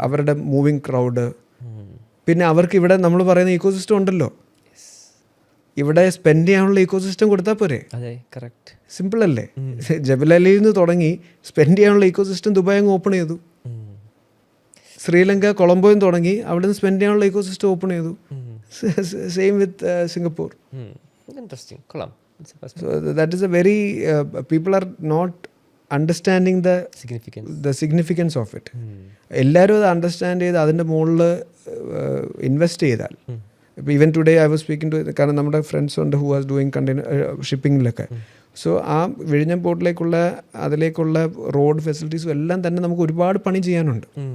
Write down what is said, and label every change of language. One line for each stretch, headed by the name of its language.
Malayalam: അവരുടെ moving crowd. പിന്നെ അവർക്ക് ഇവിടെ നമ്മൾ പറയുന്ന ഇക്കോസിസ്റ്റം ഉണ്ടല്ലോ, ഇവിടെ സ്പെൻഡ് ചെയ്യാനുള്ള ഇക്കോസിസ്റ്റം കൊടുത്താൽ പോരെ. അതെ, കറക്റ്റ്. സിമ്പിൾ അല്ലേ? ജബലലിയിൽ നിന്ന് തുടങ്ങി സ്പെൻഡ് ചെയ്യാനുള്ള ഇക്കോസിസ്റ്റം ദുബായ് അങ്ങ് ഓപ്പൺ ചെയ്തു. ശ്രീലങ്ക കൊളംബോയും തുടങ്ങി അവിടെ നിന്ന് സ്പെൻഡ് ചെയ്യാനുള്ള ഇക്കോസിസ്റ്റം ഓപ്പൺ ചെയ്തു. സെയിം വിത്ത് സിംഗപ്പൂർ. ഇൻട്രസ്റ്റിംഗ്, കൊള്ളാം.
English: So that is a very people are not understanding the significance of it.
Malayalam: എല്ലാവരും അത് അണ്ടർസ്റ്റാൻഡ് ചെയ്ത് അതിൻ്റെ മുകളിൽ ഇൻവെസ്റ്റ് ചെയ്താൽ, ഇപ്പോൾ even today I was speaking to, കാരണം നമ്മുടെ ഫ്രണ്ട്സ് ഉണ്ട് who was doing container ഷിപ്പിങ്ങിലൊക്കെ. So ആ വിഴിഞ്ഞം പോർട്ടിലേക്കുള്ള അതിലേക്കുള്ള റോഡ് ഫെസിലിറ്റീസും എല്ലാം തന്നെ നമുക്ക് ഒരുപാട് പണി ചെയ്യാനുണ്ട്.